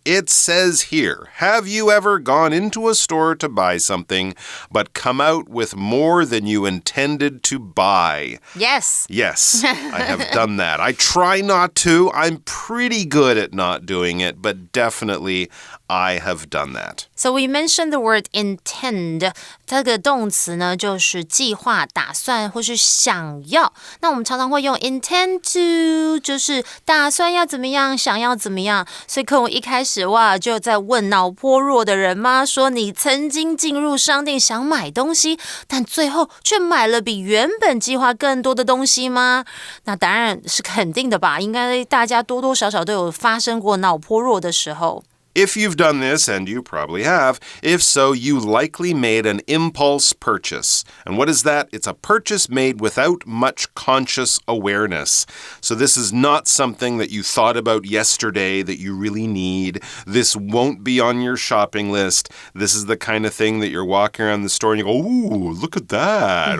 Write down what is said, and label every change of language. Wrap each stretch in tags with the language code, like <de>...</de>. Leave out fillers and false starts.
<en>It says here, have you ever gone into a store to buy something, but come out with more than you intended to buy? Yes. Yes, I have done that. I try not to. I'm pretty good at not doing it, but definitely I have done that. So we mentioned the word intend.</en> <zh>这个动词呢，就是计划、打算或是想要。那我们常常会用 intend to， 就是打算要怎么样，想要怎么样。所以课文一开始就在问脑波弱的人吗？说你曾经进入商店想买东西，但最后却买了比原本计划更多的东西吗？那答案是肯定的吧，应该大家多多少少都有发生过脑波弱的时候。</zh> <en>If you've done this, and you probably have, if so, you likely made an impulse purchase. And what is that? It's a purchase made without much conscious awareness. So this is not something that you thought about yesterday that you really need. This won't be on your shopping list. This is the kind of thing that you're walking around the store and you go, ooh, look at that.</en>